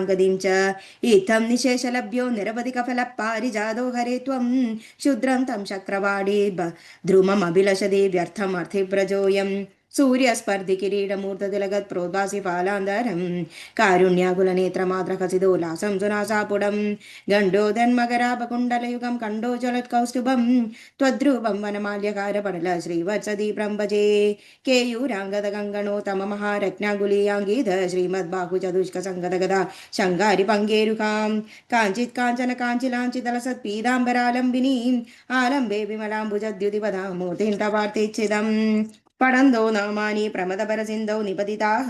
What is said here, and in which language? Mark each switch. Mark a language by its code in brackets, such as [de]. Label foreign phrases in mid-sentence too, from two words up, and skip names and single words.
[sa] ഗതിം ച ഇത്തം നിശേഷലഭ്യോ നിരവധിക ഫല പാരിജാതോ ഹരേ ത്വം ക്ഷുദ്രം തം ശക്രവാടി ധ്രുമമഭിലഷതി വ്യർത്ഥം അർത്ഥിവ്രജോയം സൂര്യസ്പർദ്ധി കിരീടമൂർത്തതിലഗത് പ്രോദ്ഭാസി ഫാലാന്തരം കാരുണ്യാകുലനേത്രമാദ്രഹസിതോല്ലാസം സുനാസാപുടം ഗണ്ഡോധന്മകരാപകുണ്ടലയുഗം കണ്ടോജലത്കൗസ്തുഭം त्वद्रूपं वनमाल्यकारपटल श्रीवत्सदीप्रं भजे केयूराङ्गदगङ्गणोत्तममहारत्नागुलीयाङ्गीध श्रीमद्बाहुचतुष्कसङ्गदगदा शङ्गारिपङ्गेरुकां काञ्चित् काञ्चन काञ्चिलाञ्चितलसत्पीताम्बरालम्बिनीम् आलम्बे विमलाम्बुजद्युतिपदां मूर्तिं तवार्तिच्छिदम् पठन्तो नामानि प्रमदपरसिन्धौ निपतिताः